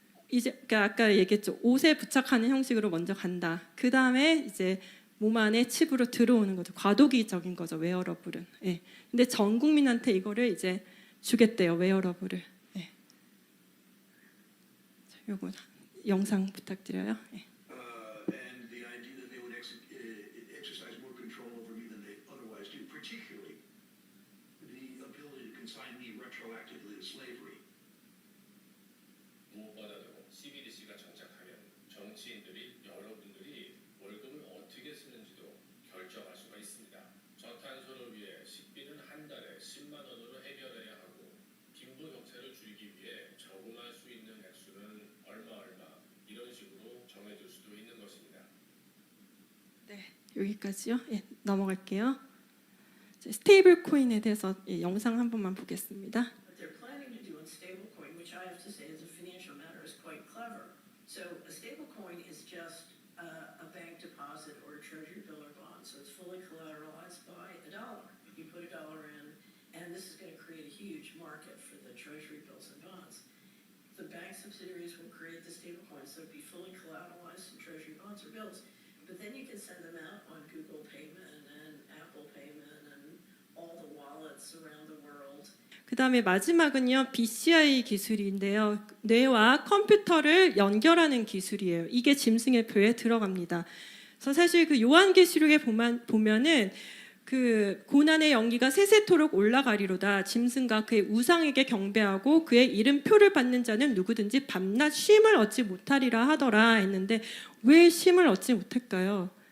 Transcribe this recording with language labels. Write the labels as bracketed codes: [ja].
[ko] 이제 그러니까 아까 얘기했죠. 옷에 부착하는 형식으로 먼저 간다. 그 다음에 이제 몸 안에 칩으로 들어오는 거죠. 과도기적인 거죠. 웨어러블은. 예. 근데 전 국민한테 이거를 이제 주겠대요. 웨어러블을. 예. 자, 요거 영상 부탁드려요. 예. [en] And the idea that they would exercise more control over me than they otherwise do, particularly the ability to consign me retroactively to slavery. [ko] 무엇보다도 CBDC가 정착하면 정치인들이 여러분들이 월급을 어떻게 쓰는지도 결정할 수가 있습니다. 저탄소를 위해 식비는 한 달에 10만 원으로 해결해야 하고 빈부 격차를 줄이기 위해 저금할 수 있는 액수는 얼마 이런 식으로 정해줄 수도 있는 것입니다. 네, 여기까지요. 예, 넘어갈게요. 스테이블 코인에 대해서 예, 영상 한 번만 보겠습니다. [en] What they're planning to do in stablecoin, which I have to say as a financial matter is quite clever. So a stablecoin is just a bank deposit or a treasury bill or bond. So it's fully collateralized by a dollar. You put a dollar in, and this is going to create a huge market for the treasury bills and bonds. The bank subsidiaries will create the stablecoins, so it'd be fully collateralized in treasury bonds or bills. But then you can send them out on Google Payment and Apple Payment and all the wallets around the world. [ko] 그 다음에 마지막은요. BCI 기술인데요. 뇌와 컴퓨터를 연결하는 기술이에요. 이게 짐승의 표에 들어갑니다. 그래서 사실 그 요한계시록에 보면은 그 고난의 연기가 세세토록 올라가리로다. 짐승과 그의 우상에게 경배하고 그의 이름표를 받는 자는 누구든지 밤낮 쉼을 얻지 못하리라 하더라 했는데 왜 쉼을 얻지 못할까요?